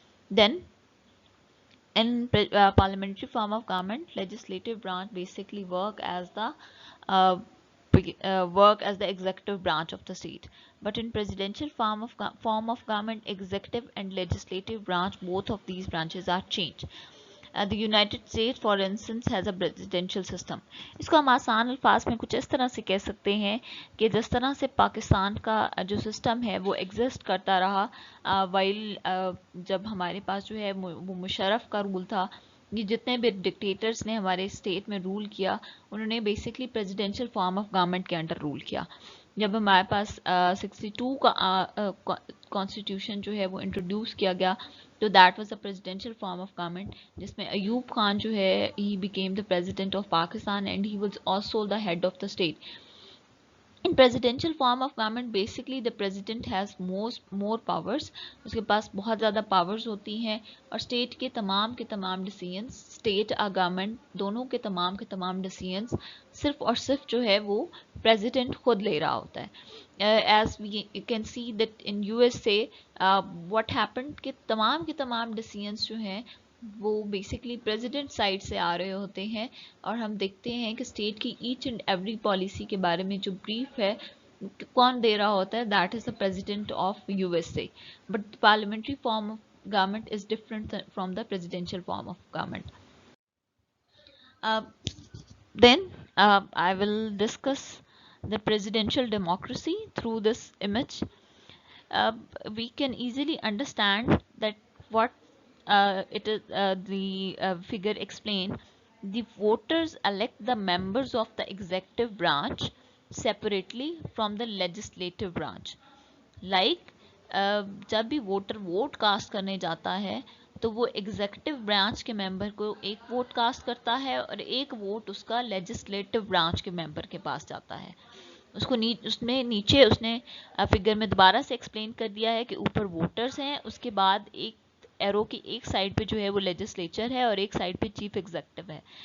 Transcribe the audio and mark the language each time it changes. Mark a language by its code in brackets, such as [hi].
[en] Then in parliamentary form of government, legislative branch basically uh, work as the executive branch of the state. But in presidential form of government, executive and legislative branch, both of these branches are changed. The united state for instance has a presidential system. [hi] इसको हम आसान अल्फाज में कुछ इस तरह से कह सकते हैं कि जिस तरह से पाकिस्तान का जो सिस्टम है वो एग्जिस्ट करता रहा वाइल जब हमारे पास जो है वो मुशर्रफ का रूल था. ये जितने भी डिक्टेटर्स ने हमारे स्टेट में रूल किया उन्होंने basically presidential form of government के अंडर रूल किया. जब हमारे पास 62 का कॉन्स्टिट्यूशन जो है वो इंट्रोड्यूस किया गया तो [en] that was a presidential form of government [hi] जिसमें अयूब खान जो है [en] He became the president of Pakistan and he was also the head of the state. In presidential form of government, basically the president has more powers. [hi] उसके पास बहुत ज़्यादा powers होती हैं और state के तमाम decisions, state और government दोनों के तमाम decisions सिर्फ और सिर्फ जो है वो president खुद ले रहा होता है. [en] As we can see that in USA, what happened [hi] कि तमाम decisions जो हैं वो बेसिकली प्रेसिडेंट साइड से आ रहे होते हैं और हम देखते हैं कि स्टेट की ईच एंड एवरी पॉलिसी के बारे में जो ब्रीफ है कौन दे रहा होता है, that is the president of USA. [en] But parliamentary form of government is different from the presidential form of government. Uh, then I will discuss the presidential democracy through this image. uh, we can easily understand that what it is the figure explain. The voters elect the members of the executive branch separately from the legislative branch. [hi] Like जब भी voter vote cast करने जाता है तो वो executive branch के member को एक वोट कास्ट करता है और एक वोट उसका लेजिस्लेटिव ब्रांच के मेंबर के पास जाता है. उसको उसमें नीचे उसने फिगर में दोबारा से एक्सप्लेन कर दिया है कि ऊपर वोटर्स हैं, उसके बाद एक एरो की एक साइड पे जो है वो लेजिस्लेचर है और एक साइड पे चीफ एग्जीक्यूटिव है.